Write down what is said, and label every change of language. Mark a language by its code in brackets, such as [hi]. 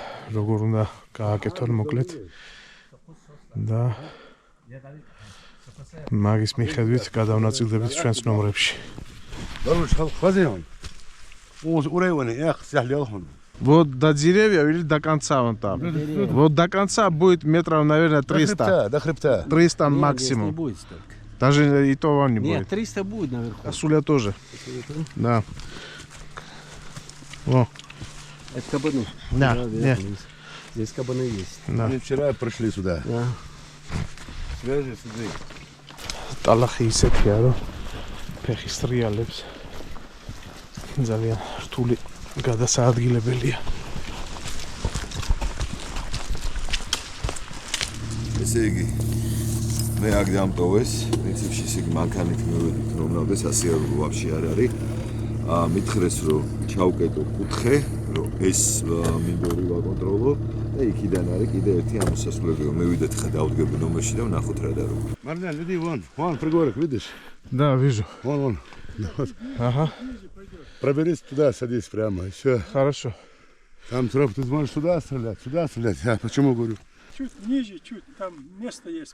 [ka] როგორ უნდა გააკეთონ მოკლედ და მაგის მიხედვით გადავნაწილდებით ჩვენს ნომრებში. [ru] Вот до деревьев или до конца вон там. Вот до конца будет метров, наверное, 300. До хребта. 300 максимум. Не будет столько. Даже и то вам не будет. Нет, 300 будет наверху. А суля тоже. Да. О. Это кабаны. Да, нет. Здесь кабаны есть. Да. Мы вчера пришли сюда. Да. Свяжи сюда. [ka] ტალახი ისეთია, რომ ფეხის ტრიალებს ძალიან რთული გადასაადგილებელია. ესე იგი მე აქ დამტოვეს, პრინციპში ისე მანქანით მივედით, რომლადეს ასე ვაფშე არ არის. მითხრეს რომ ჩავკეტო კუთხე, რომ ეს მინდორი ვაკონტროლო და იქიდან არის კიდე ერთი ამოსასვლელი, რომ მივიდეთ ხა დავდგები ნომერში და ვნახოთ რა და რომ. [ru] Марлян, иди вон пригорок, видишь? Да, вижу. Вон. Ага. Проберись туда, садись прямо, и все. Хорошо. Там троп, ты можешь сюда стрелять. Я почему говорю? Чуть ниже, там место есть.